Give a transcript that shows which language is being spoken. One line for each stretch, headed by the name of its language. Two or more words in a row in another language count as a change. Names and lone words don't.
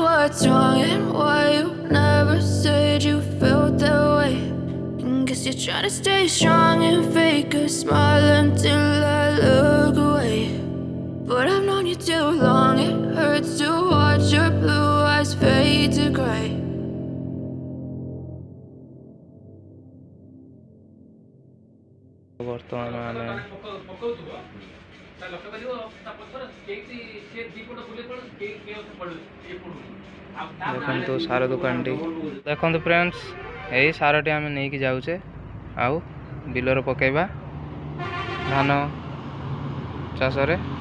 English: what's wrong and why you never said you felt that way. And guess you're trying to stay strong and fake a smile until I look away. But I've known you too long, it hurts to watch your blue eyes fade to gray.
Odia: ବର୍ତ୍ତମାନ ଆମେ ଦେଖନ୍ତୁ ସାର ଦୋକାନଟି ଦେଖନ୍ତୁ ଫ୍ରେଣ୍ଡସ୍, ଏଇ ସାରଟି ଆମେ ନେଇକି ଯାଉଛେ ଆଉ ବିଲରେ ପକେଇବା ଧାନ ଚାଷରେ।